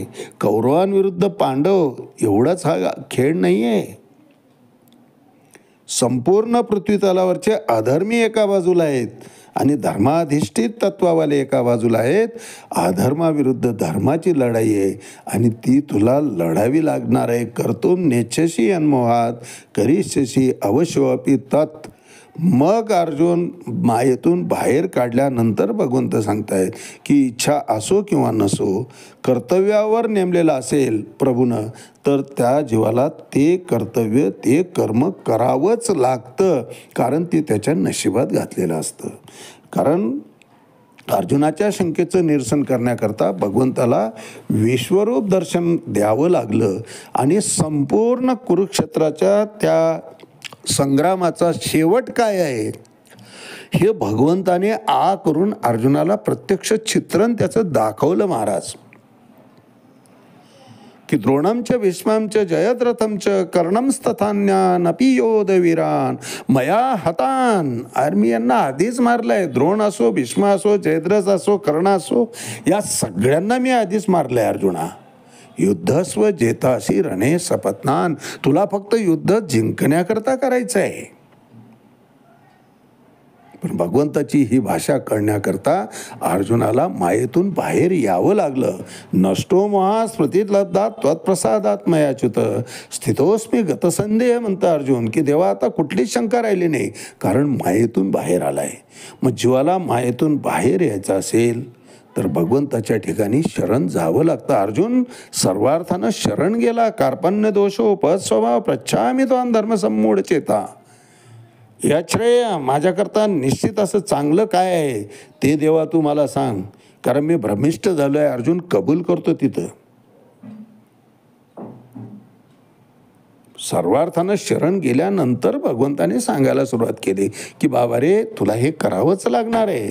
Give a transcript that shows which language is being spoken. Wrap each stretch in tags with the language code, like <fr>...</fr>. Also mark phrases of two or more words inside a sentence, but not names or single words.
<mr>कौरवांविरुद्ध पांडव एवढाच हा खेळ नाही आहे. संपूर्ण पृथ्वीतलावरचे अधर्मी एका बाजूला आहेत आणि धर्माधिष्ठित तत्वावाले एका बाजूला आहेत. अधर्माविरुद्ध धर्माची लढाई आहे आणि ती तुला लढावी लागणार आहे.</mr> <sa>कर्तुम नेच्छसी अन्मोहात करिष्यसी अवश्योऽपि तत्.</sa> <mr>मग अर्जुन मायेतून बाहेर काढल्यानंतर भगवंत सांगतायत की इच्छा असो किंवा नसो, कर्तव्यावर नेमलेला असेल प्रभूनं तर त्या जीवाला ते कर्तव्य, ते कर्म करावंच लागतं. कारण ते त्याच्या नशिबात घातलेलं असतं. कारण अर्जुनाच्या शंकेचं निरसन करण्याकरता भगवंताला विश्वरूप दर्शन द्यावं लागलं आणि संपूर्ण कुरुक्षेत्राच्या त्या संग्रामाचा शेवट काय आहे हे भगवंताने करून अर्जुनाला प्रत्यक्ष चित्रण त्याचं दाखवलं महाराज.</mr> <sa>की द्रोणमच भीष्मंच जयद्रथमच कर्णमस्तथान्यानपि योधवीरान मया हतान.</sa> <mr>अरे मी यांना आधीच मारलंय. द्रोण असो, भीष्म असो, जयद्रथ असो, कर्ण असो, या सगळ्यांना मी आधीच मारलंय अर्जुना.</mr> <sa>युद्धस्व जेतासी रणे सपत्नान.</sa> <mr>तुला फक्त युद्ध जिंकण्याकरता करायचं आहे. पण भगवंताची ही भाषा कळण्याकरता अर्जुनाला मायेतून बाहेर यावं लागलं.</mr> <sa>नष्टो महा स्मृतीत लब्धात त्वत्प्रसादात मयाच्युत स्थितोस्मी गतसंदेह</sa> <mr>म्हणतं अर्जुन. की देवा आता कुठलीच शंका राहिली नाही, कारण मायेतून बाहेर आलाय. मग जीवाला मायेतून बाहेर यायचं असेल तर भगवंताच्या ठिकाणी शरण जावं लागतं. अर्जुन सर्वार्थानं शरण गेला.</mr> <sa>कार्पण्य दोषो पद स्वभाव प्रच्छामी त्वां धर्मसम्मूढ चेता.</sa> <mr>या श्रेय माझ्याकरता निश्चित असं चांगलं काय आहे ते देवा तू मला सांग, कारण मी भ्रमिष्ट झालोय. अर्जुन कबूल करतो तिथं. सर्वार्थानं शरण गेल्यानंतर भगवंताने सांगायला सुरुवात केली की बाबा रे, तुला हे करावंच लागणार आहे.</mr>